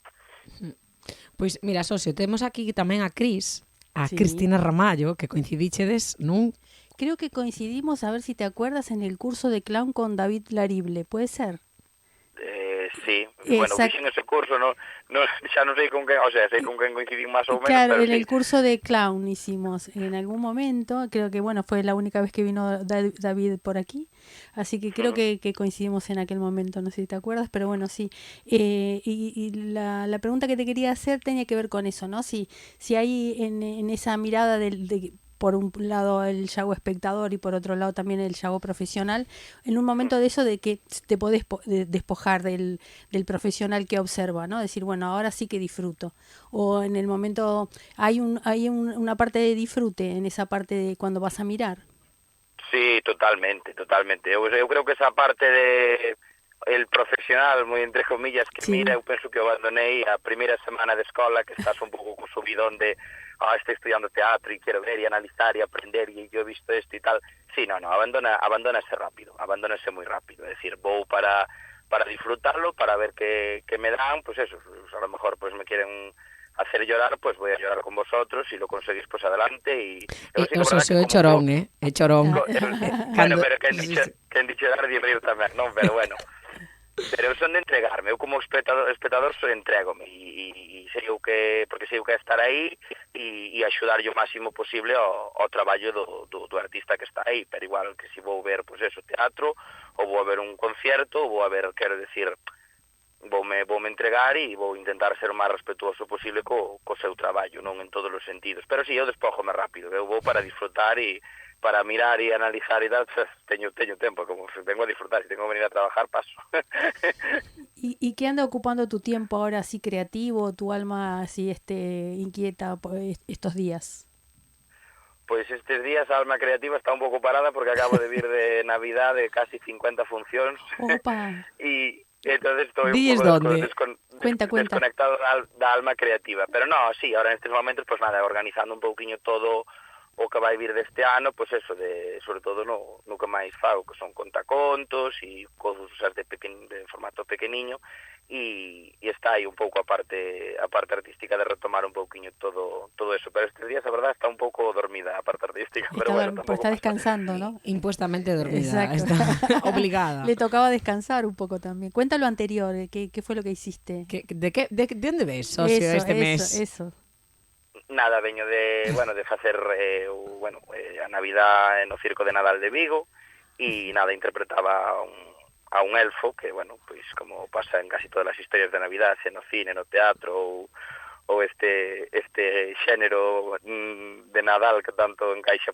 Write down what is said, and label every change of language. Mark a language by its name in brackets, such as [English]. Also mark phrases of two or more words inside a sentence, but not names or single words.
[Galician] Pois mira, socio, temos aquí tamén a Cris, Cristina Ramallo, que coincidichedes nun... [Spanish] Creo que coincidimos, a ver si te acuerdas, en el curso de clown con David Larible, ¿puede ser? [Galician] Sí, bueno, fixen ese curso, xa non sei con quen, [Spanish] o sea, [Galician] sei con quen coincidín máis ou menos, claro, pero en [Spanish] sí. el curso de clown hicimos en algún momento, creo que bueno, fue la única vez que vino David por aquí, así que creo que coincidimos en aquel momento, no sé si te acuerdas, pero bueno, sí. Y la pregunta que te quería hacer tenía que ver con eso, ¿no? Si hay en esa mirada de por un lado el yago espectador y por otro lado también el yago profesional, en un momento de eso de que te podés despojar del profesional que observa, ¿no? Decir, bueno, ahora sí que disfruto. O en el momento hay una parte de disfrute en esa parte de cuando vas a mirar. Sí, totalmente. [Galician] Eu creo que esa parte de el profesional, moi [Spanish] entre comillas, [Galician] que mira, eu penso que abandonei a primeira semana de escola, que estás un pouco co subidón de [Spanish] estoy estudiando teatro [Galician] e quero ver e analizar e aprender e eu [Spanish] he visto [Galician] isto e tal. Sí, abandónase rápido, abandónase moi rápido, é dicir, vou para disfrutarlo, para ver que me dan, [Spanish] pues eso, a lo mejor pues me quieren hacer llorar, pues voy a llorar con vosotros, si lo conseguís, pues adelante. Y [Galician] o socio é chorón, é chorón. Bueno, pero quen [Spanish] dicho llorar [Galician] de rir tamén, non? Pero bueno, pero eu son de entregarme, eu como espectador sou entregome e sei o que, porque sei o que é estar aí e axudarlle o máximo posible ao traballo do artista que está aí, pero igual que si vou ver, pues eso, teatro, ou vou a ver un concierto, ou vou a ver, quero decir, voume entregar e vou intentar ser o máis respetuoso posible co seu traballo, non en todos os sentidos, pero si, eu despójome rápido, eu vou para disfrutar e para mirar e analizar e tal, teño tempo, [Spanish] como vengo a disfrutar, si tengo que venir a trabajar, paso. ¿Y qué anda ocupando tu tiempo ahora así creativo, tu alma así inquieta por estos días? [Galician] Pois estes días a alma creativa está un pouco parada porque acabo de vir de Navidad de casi 50 funcións. Opa. E entonces estou un pouco desconectado da alma creativa. Pero no, sí, ahora nestes momentos, pues nada, organizando un pouquiño todo o que vai vir deste ano, pois eso, sobre todo no que máis fago, que son contacontos e cousas de formato pequeniño, e está aí un pouco a parte artística de retomar un pouquiño todo eso, pero estes días a verdad está un pouco dormida a parte artística, pero bueno, [Spanish] está descansando, ¿no? Impuestamente dormida, está obligada. Le tocaba descansar un poco también. Cuenta lo anterior, ¿qué fue lo que hiciste? ¿De dónde ves, socio, este mes? Eso. [Galician] Nada, veño de facer a Navidad no Circo de Nadal de Vigo e nada, interpretaba a un elfo que, bueno, pois como pasa en casi todas as historias de Navidad, se no cine, no teatro ou este xénero de Nadal que tanto encaixa